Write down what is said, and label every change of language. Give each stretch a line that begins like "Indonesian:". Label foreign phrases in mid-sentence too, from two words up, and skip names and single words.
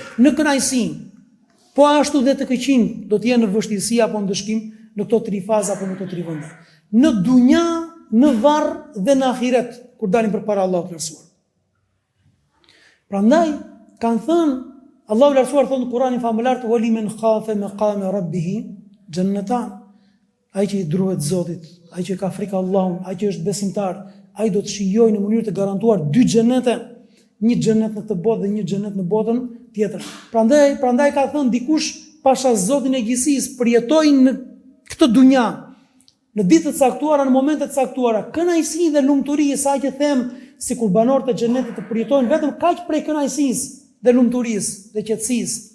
Albanian: në kënaqësi, po ashtu dhe të këqin do të jenë në vështirësi apo në dëshkim në këto 3 faza apo në këto 3 vende. Në dunja, në varr dhe në ahiret, kur dalim përpara Allahut të lartësuar. Prandaj kanë thënë Allahu i lartësuar thonë në Kur'anin famëlar
Arabic: ولمن خاف مقام ربه جنتان.
Albanian: Ai që i druhet Zotit, ai që ka frikë Allahut, ai që është besimtar, ai do të shijojë në mënyrë të garantuar 2 xhenete, një xhenet në këtë botë dhe një xhenet në botën tjetër. Prandaj ka thënë dikush pasha Zotin e gjithësisë përjetoi në këtë dunja, në ditët caktuara, në momentet caktuara, kënaqësi dhe lumturi, sa që them si kur banorët e xhenetit të përjetojnë vetëm kaq prej kënaqësisë dhe lumturisë dhe qetësisë.